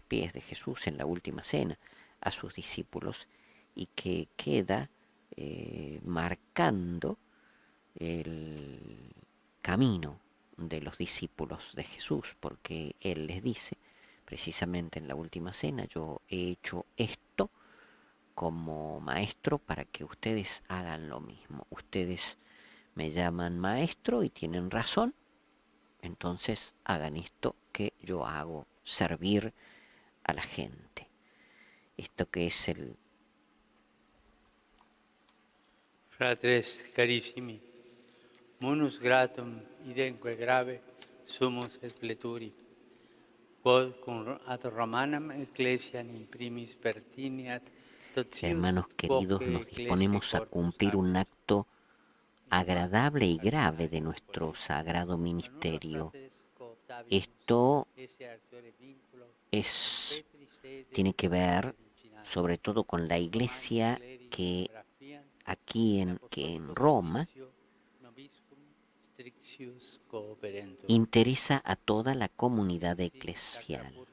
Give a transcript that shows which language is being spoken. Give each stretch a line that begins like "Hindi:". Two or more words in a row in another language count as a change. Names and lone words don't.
Spanish: pies de Jesús en la última cena a sus discípulos, y que queda marcando el camino de los discípulos de Jesús, porque Él les dice precisamente en la última cena: yo he hecho esto como maestro para que ustedes hagan lo mismo. Ustedes me llaman maestro y tienen razón, entonces hagan esto que yo hago, servir a la gente. Esto que es el...
Latin: Fratres carissimi, munus gratum idenque grave sumus expleturi, quod cum ad Romanam Ecclesiam in primis pertiniat totius
Spanish: Hermanos queridos, nos disponemos a cumplir un acto agradable y grave de nuestro sagrado ministerio. Esto tiene que ver sobre todo con la Iglesia que aquí en Roma interesa a toda la comunidad eclesial.